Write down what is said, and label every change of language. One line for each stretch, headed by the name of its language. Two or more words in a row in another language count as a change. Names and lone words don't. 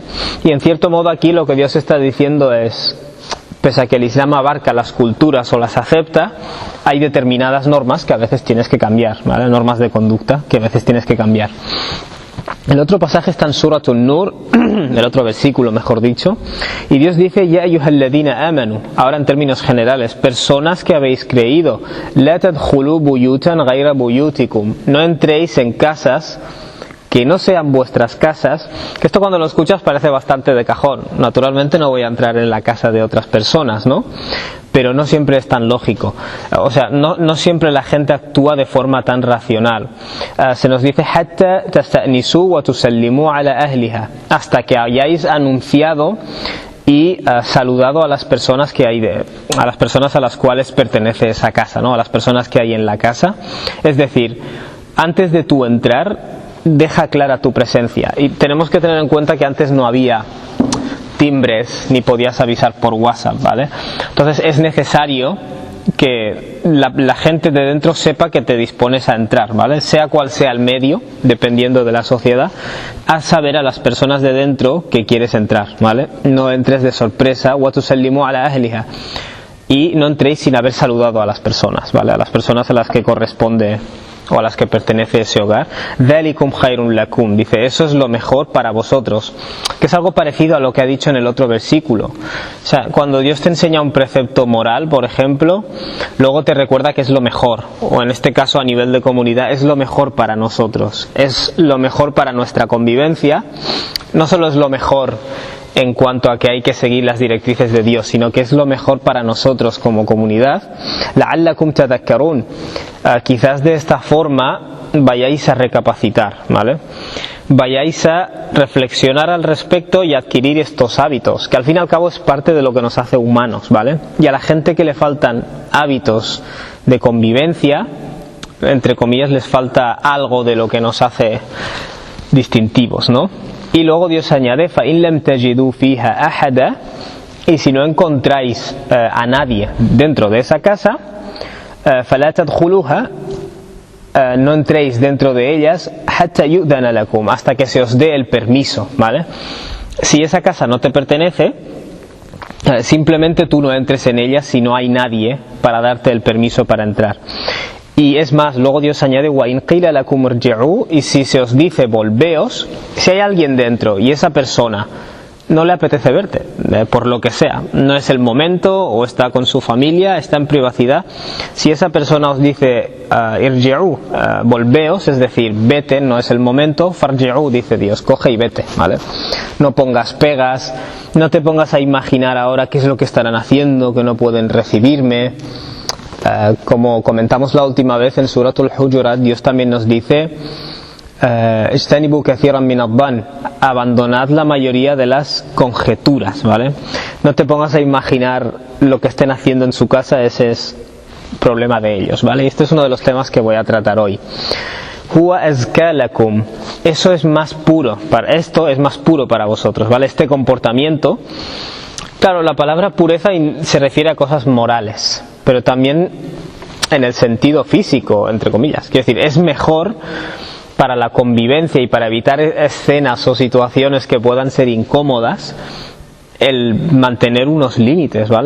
Spanish: Y en cierto modo aquí lo que Dios está diciendo es, pese a que el Islam abarca las culturas o las acepta, hay determinadas normas que a veces tienes que cambiar, ¿vale? Normas de conducta que a veces tienes que cambiar. El otro pasaje está en Surat An-Nur, el otro versículo mejor dicho, y Dios dice,
Arabic: يا أيها الذين آمنوا,
Spanish: ahora en términos generales, personas que habéis creído,
Arabic: لا تدخلوا بيوتا غير بيوتكم,
Spanish: no entréis en casas que no sean vuestras casas, que esto cuando lo escuchas parece bastante de cajón. Naturalmente no voy a entrar en la casa de otras personas, ¿no? Pero no siempre es tan lógico. O sea, no siempre la gente actúa de forma tan racional. Se nos dice
Arabic: حتى تستأنسوا وتسلموا على أهلها,
Spanish: hasta que hayáis anunciado y saludado a las personas a las personas a las cuales pertenece esa casa, ¿no? A las personas que hay en la casa. Es decir, antes de tú entrar, deja clara tu presencia. Y tenemos que tener en cuenta que antes no había timbres ni podías avisar por WhatsApp, ¿vale? Entonces es necesario que la gente de dentro sepa que te dispones a entrar, ¿vale? Sea cual sea el medio, dependiendo de la sociedad, haz saber a las personas de dentro que quieres entrar, ¿vale? No entres de sorpresa,
Arabic: وتسلموا على أهلها,
Spanish: y no entréis sin haber saludado a las personas, ¿vale? A las personas a las que corresponde o a las que pertenece ese hogar.
Arabic: ذلكم خير لكم,
Spanish: dice, eso es lo mejor para vosotros, que es algo parecido a lo que ha dicho en el otro versículo. O sea, cuando Dios te enseña un precepto moral, por ejemplo, luego te recuerda que es lo mejor, o en este caso a nivel de comunidad, es lo mejor para nosotros, es lo mejor para nuestra convivencia. No solo es lo mejor en cuanto a que hay que seguir las directrices de Dios, sino que es lo mejor para nosotros como comunidad.
Arabic: لعلكم تذكرون,
Spanish: quizás de esta forma vayáis a recapacitar, ¿vale? Vayáis a reflexionar al respecto y adquirir estos hábitos, que al fin y al cabo es parte de lo que nos hace humanos, ¿vale? Y a la gente que le faltan hábitos de convivencia, entre comillas, les falta algo de lo que nos hace distintivos, ¿no? Y luego Dios añade,
Arabic: فَإِن لَمْ تَجِدُوا فِيهَا أَحَدًا,
Spanish: y si no encontráis a nadie dentro de esa casa,
Arabic: فَلَا تَدْخُلُوهَا,
Spanish: no entréis dentro de ellas,
Arabic: حَتَّى يُؤْذَنَ لَكُمْ,
Spanish: hasta que se os dé el permiso, ¿vale? Si esa casa no te pertenece, simplemente tú no entres en ella si no hay nadie para darte el permiso para entrar. Y es más, luego Dios añade,
Arabic: وَإِنْ قِيلَ لَكُمْ ارْجِعُوا,
Spanish: y si se os dice volveos, si hay alguien dentro y esa persona no le apetece verte, por lo que sea, no es el momento, o está con su familia, está en privacidad, si esa persona os dice irji'u, volveos, es decir, vete, no es el momento, farji'u, dice Dios, coge y vete, ¿vale? No pongas pegas, no te pongas a imaginar ahora qué es lo que estarán haciendo, que no pueden recibirme. Como comentamos la última vez en Suratul Hujurat, Dios también nos dice
Arabic: اجتنبوا كثيرا من الظن,
Spanish: abandonad la mayoría de las conjeturas, ¿vale? No te pongas a imaginar lo que estén haciendo en su casa, ese es problema de ellos, ¿vale? Y este es uno de los temas que voy a tratar hoy.
Arabic: هو أزكى لكم,
Spanish: esto es más puro para vosotros, ¿vale? Este comportamiento, claro, la palabra pureza se refiere a cosas morales, pero también en el sentido físico, entre comillas. Quiero decir, es mejor para la convivencia y para evitar escenas o situaciones que puedan ser incómodas, el mantener unos límites, ¿vale?